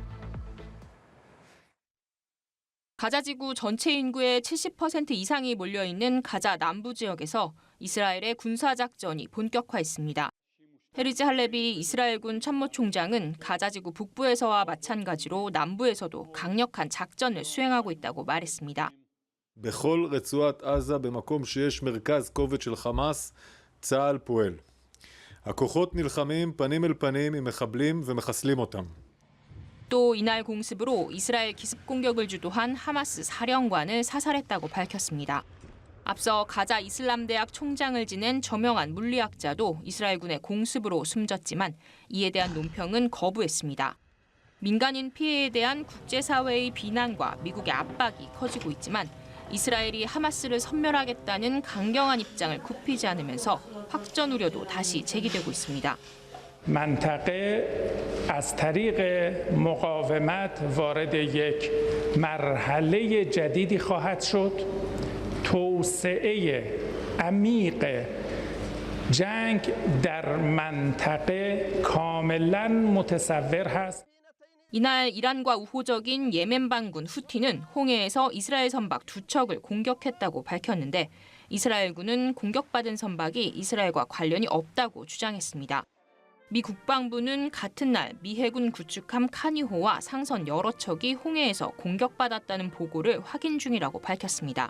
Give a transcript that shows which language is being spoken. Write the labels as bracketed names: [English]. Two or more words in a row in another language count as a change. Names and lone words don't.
[Korean] 가자 지구 전체 인구의 70% 이상이 몰려있는 가자 남부 지역에서 이스라엘의 군사작전이 본격화했습니다. 헤리즈 할레비 이스라엘군 참모총장은 가자 지구 북부에서와 마찬가지로 남부에서도 강력한 작전을 수행하고 있다고 말했습니다. [Hebrew] בכל רצועת עזה במקום שיש מרכז כובד של חמאס, צה"ל פועל. הכוחות נלחמים פנים אל פנים עם מחבלים ומחסלים אותם. [Korean] 또 이날 공습으로 이스라엘 기습 공격을 주도한 하마스 사령관을 사살했다고 밝혔습니다. 앞서 가자 이슬람대학 총장을 지낸 저명한 물리학자도 이스라엘군의 공습으로 숨졌지만 이에 대한 논평은 거부했습니다. 민간인 피해에 대한 국제사회의 비난과 미국의 압박이 커지고 있지만 이스라엘이 하마스를 섬멸하겠다는 강경한 입장을 굽히지 않으면서 확전 우려도 다시 제기되고 있습니다. [Persian] منطقه از طریق مقاومت وارد یک مرحله جدیدی خواهد شد. توسعه عمیق جنگ در منطقه کاملا متصور هست. [Korean] 이날 이란과 우호적인 예멘 반군 후티는 홍해에서 이스라엘 선박 2척을 공격했다고 밝혔는데 이스라엘군은 공격받은 선박이 이스라엘과 관련이 없다고 주장했습니다. 미 국방부는 같은 날 미 해군 구축함 카니호와 상선 여러 척이 홍해에서 공격받았다는 보고를 확인 중이라고 밝혔습니다.